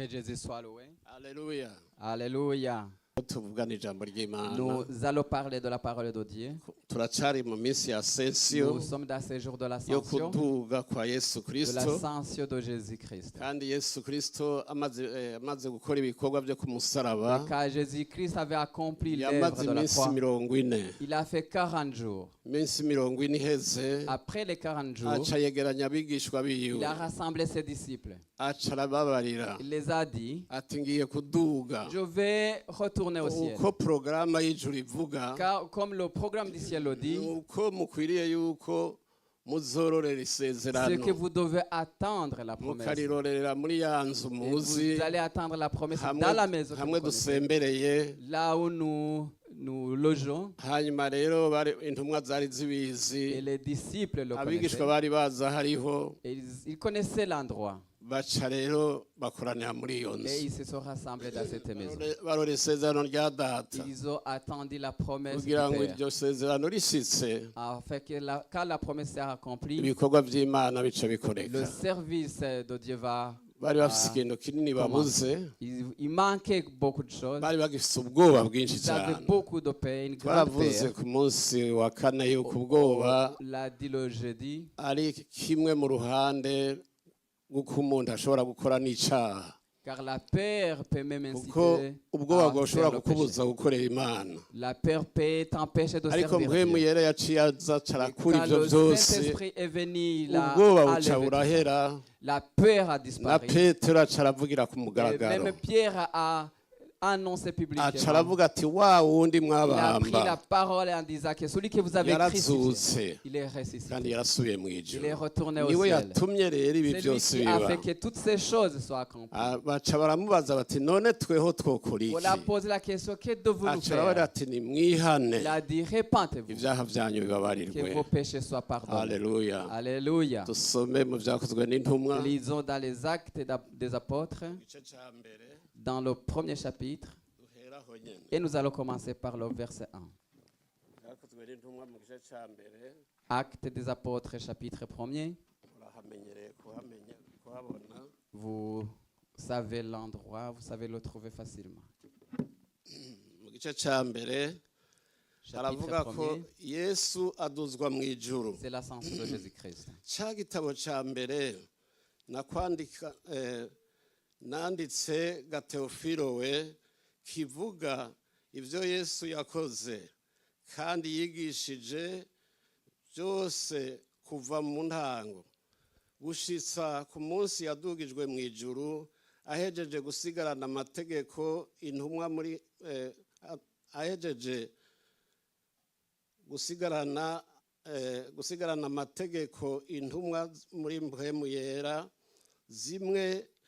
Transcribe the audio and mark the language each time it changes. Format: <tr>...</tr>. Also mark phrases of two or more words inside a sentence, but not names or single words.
<fr>Jésus soit loué. Alléluia. Alléluia.</fr> <rn>Tuvugana ijambo ry'Imana.</rn> <fr>Nous allons parler de la parole de Dieu.</fr> <rn>Turacari mu minsi ya ascension</rn> <fr>Nous sommes dans ces jours de</fr> <rn>yo</rn> <fr>l'ascension,</fr> <rn>kuduga kwa Yesu</rn> <fr>de</fr> <rn>Kristo.</rn> <fr>l'ascension de Jésus-Christ.</fr> <rn>Kandi Yesu Kristo amaze gukora ibikorwa byo kumusaraba</rn> <fr>Car Jésus-Christ avait accompli l'œuvre</fr> <rn>yamaze</rn> <fr>de la</fr> <rn>iminsi</rn> <fr>croix.</fr> <rn>40.</rn> <fr>Il a fait 40 jours.</fr> <rn>Iminsi 40 iheze</rn> <fr>Après les 40 jours,</fr> <rn>aca yegeranya abigishwa</rn> <fr>il</fr> <rn>biwe</rn> <fr>a rassemblé ses disciples.</fr> <rn>aca arababarira</rn> <fr>Il les a dit,</fr> <rn>ati ngiye kuduga</rn> <fr>je vais retourner au ciel.</fr> <rn>uko porogaramu y'ijuru ivuga</rn> <fr>Car comme le programme du ciel le dit,</fr> <rn>uko mukwiriye yuko muzororera</rn> <fr>ce que</fr> <rn>isezerano</rn> <fr>vous devez attendre la promesse.</fr> <rn>mukarirorera muri ya nzu</rn> <fr>Et</fr> <rn>muzi</rn> <fr>vous allez attendre la promesse</fr> <rn>hamwe</rn> <fr>dans la maison que</fr> <rn>hamwe</rn> <fr>vous connaissez.</fr> <rn>dusembereye.</rn> <fr>Là où nous logeons.</fr> <rn>Hanyuma rero intumwa zari zibizi</rn> <fr>Et les disciples le</fr> <rn>abigishwa</rn> <fr>connaissaient.</fr> <rn>bari baza hariho</rn> <fr>Et ils connaissaient l'endroit.</fr> <rn>baca rero bakoranira muri iyo</rn> <fr>Et</fr> <rn>nzu</rn> <fr>ils se sont rassemblés dans cette maison.</fr> <rn>barora isezerano rya data</rn> <fr>Ils ont attendu la promesse du</fr> <rn>kugira ngo</rn> <fr>Père.</fr> <rn>iryo sezerano rishitse</rn> <fr>Afin que quand la promesse sera accomplie,</fr> <rn>ibikorwa by'Imana bica</rn> <fr>le</fr> <rn>bikoreka.</rn> <fr>service de Dieu va.</fr> <rn>Bari bafise ikintu kinini babuze,</rn> <fr>Il manquait beaucoup de choses.</fr> <rn>bari bagifise ubwoba bwinshi</rn> <fr>Ils avaient</fr> <rn>cyane.</rn> <fr>beaucoup de paix, une grande</fr> <rn>Twaravuze</rn> <fr>paix.</fr> <rn>ku munsi wa kane yuko ubwoba</rn> <fr>L'a dit le jeudi.</fr> <rn>ari kimwe mu ruhande rw'uko umuntu ashobora gukora n'icaha,</rn> <fr>Car la peur peut même</fr> <rn>kuko</rn> <fr>inciter</fr> <rn>ubwoba</rn> <fr>à</fr> <rn>bwoshobora</rn> <fr>faire le péché.</fr> <rn>kukubuza gukorera Imana.</rn> <fr>La peur peut t'empêcher de</fr> <rn>Ariko</rn> <fr>servir</fr> <rn>mpwemu</rn> <fr>Dieu.</fr> <rn>yera yaciye aza carakura</rn> <fr>Quand</fr> <rn>ivyo</rn> <fr>le</fr> <rn>vyose,</rn> <fr>Saint-Esprit est venu,</fr> <rn>ubwoba buca</rn> <fr>enlevé tout ça.</fr> <rn>burahera.</rn> <fr>La peur a</fr> <rn>Na</rn> <fr>disparu.</fr> <rn>Petero aca aravugira ku</rn> <fr>Et</fr> <rn>mugaragaro,</rn> <fr>même Pierre a annoncé</fr> <rn>aca</rn> <fr>publiquement.</fr> <rn>aravuga ati wa wundi</rn> <fr>Il a pris la</fr> <rn>mwabamba</rn> <fr>parole en disant que celui que vous avez crucifié,</fr> <rn>yarazutse</rn> <fr>il est</fr> <rn>kandi</rn> <fr>ressuscité.</fr> <rn>yarasubiye mu</rn> <fr>Il est</fr> <rn>ijuru.</rn> <fr>retourné au</fr> <rn>Niwe</rn> <fr>ciel.</fr> <rn>yatumye rero ibi</rn> <fr>C'est lui</fr> <rn>byose</rn> <fr>qui a</fr> <rn>biba.</rn> <fr>fait que toutes ces choses soient accomplies.</fr> <rn>Baca baramubaza bati none tweho twokora</rn> <fr>On</fr> <rn>iki?</rn> <fr>a posé la question, que devons-nous</fr> <rn>Aca arabaza</rn> <fr>faire?</fr> <rn>ati nimwihane</rn> <fr>Il a dit, répentez-vous,</fr> <rn>ibyaha byanyu</rn> <fr>que</fr> <rn>bibabarirwe.</rn> <fr>vos péchés soient pardonnés.</fr> <rn>Haleluya.</rn> <fr>Alléluia.</fr> <rn>Dusome mu byakozwe n'intumwa</rn> <fr>Lisons dans les actes des apôtres,</fr> <rn>igice ca mbere</rn> <fr>dans le premier chapitre,</fr> <rn>duheraho nyene.</rn> <fr>et nous allons commencer par le verset 1.</fr> <rn>Byakozwe n'intumwa mu gice ca mbere</rn> <fr>Actes des apôtres, chapitre 1er.</fr> <rn>urahamenyereye kuhabona.</rn> <fr>Vous savez l'endroit, vous savez le trouver facilement.</fr> <rn>Mu gice ca mbere</rn> <fr>Chapitre</fr> <rn>aravuga ko</rn> <fr>1er,</fr> <rn>Yesu aduzwa mu ijuru.</rn> <fr>c'est l'ascension de Jésus-Christ.</fr> <rn>Ca gitabo ca mbere nakwandika nanditse Gateofilo we kivuga ivyo Yesu yakoze kandi yigishije byose kuva mu ntango gushitsa ku munsi yadugijwe mu ijuru ahejeje gusigarana amategeko intumwa muri ahejeje gusigarana amategeko intumwa muri mpwemu yera zimwe</rn>